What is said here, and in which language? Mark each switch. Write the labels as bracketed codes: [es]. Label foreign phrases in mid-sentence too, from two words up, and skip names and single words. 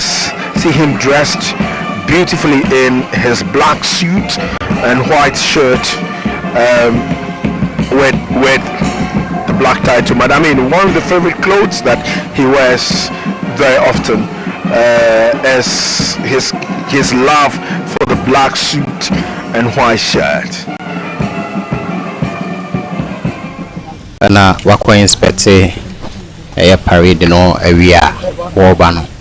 [en] See him dressed beautifully in his black suit and white shirt, with the black tie to Madam. I mean, one of the favorite clothes that he wears very often is his love for the black suit and white shirt. [ak] Na wako inspect a parade no area Wobano.